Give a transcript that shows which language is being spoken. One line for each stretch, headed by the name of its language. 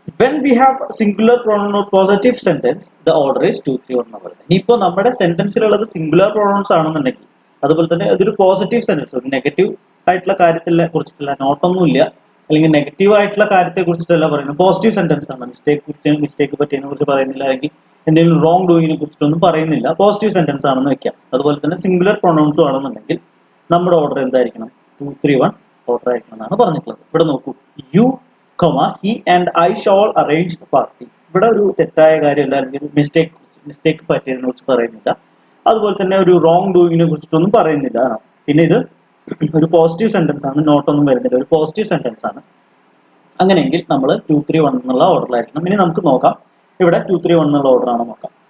English: when we have singular pronoun or positive sentence the order is 2, 3, 1
Malayalam: എന്ന് പറയുന്നത്. ഇനിയിപ്പോൾ നമ്മുടെ സെന്റൻസിലുള്ളത് സിംഗുലർ പ്രൊണൗൺസ് ആണെന്നുണ്ടെങ്കിൽ, അതുപോലെ തന്നെ അതൊരു പോസിറ്റീവ് സെന്റൻസ്, ഒരു നെഗറ്റീവ് ആയിട്ടുള്ള കാര്യത്തിലെ കുറിച്ചിട്ടില്ല, നോട്ടൊന്നുമില്ല, അല്ലെങ്കിൽ നെഗറ്റീവ് ആയിട്ടുള്ള കാര്യത്തെ കുറിച്ചിട്ടല്ല പറയുന്നത്, പോസിറ്റീവ് സെന്റൻസ് ആണ്. മിസ്റ്റേക്ക് പറ്റിയതിനെ കുറിച്ച് പറയുന്നില്ല, അല്ലെങ്കിൽ എന്തെങ്കിലും റോങ് ഡൂയിങ്ങിനെ കുറിച്ചിട്ടൊന്നും പറയുന്നില്ല, പോസിറ്റീവ് സെന്റൻസ് ആണെന്ന് വെക്കാം. അതുപോലെ തന്നെ സിംഗുലർ പ്രൊണൗൺസും ആണെന്നുണ്ടെങ്കിൽ നമ്മുടെ ഓർഡർ എന്തായിരിക്കണം? 2, 3, 1 ഓർഡർ ആയിരിക്കണം എന്നാണ് പറഞ്ഞിട്ടുള്ളത്. ഇവിടെ നോക്കൂ,
English: You, he and I shall arrange the party.
Malayalam: ഇവിടെ ഒരു തെറ്റായ കാര്യമല്ല, അല്ലെങ്കിൽ മിസ്റ്റേക്ക് പറ്റിയതിനെ കുറിച്ച് പറയുന്നില്ല, അതുപോലെ തന്നെ ഒരു റോങ് ഡൂയിങ്ങിനെ കുറിച്ചിട്ടൊന്നും പറയുന്നില്ല. പിന്നെ ഇത് ഒരു പോസിറ്റീവ് സെന്റൻസ് ആണ്, നോട്ടൊന്നും വരുന്നില്ല, ഒരു പോസിറ്റീവ് സെന്റൻസ് ആണ്. അങ്ങനെയെങ്കിൽ നമ്മൾ 2, 3, 1 എന്നുള്ള ഓർഡറിലായിരിക്കണം. ഇനി നമുക്ക് നോക്കാം, ഇവിടെ 2, 3, 1 എന്നുള്ള ഓർഡർ ആണ് നോക്കാം.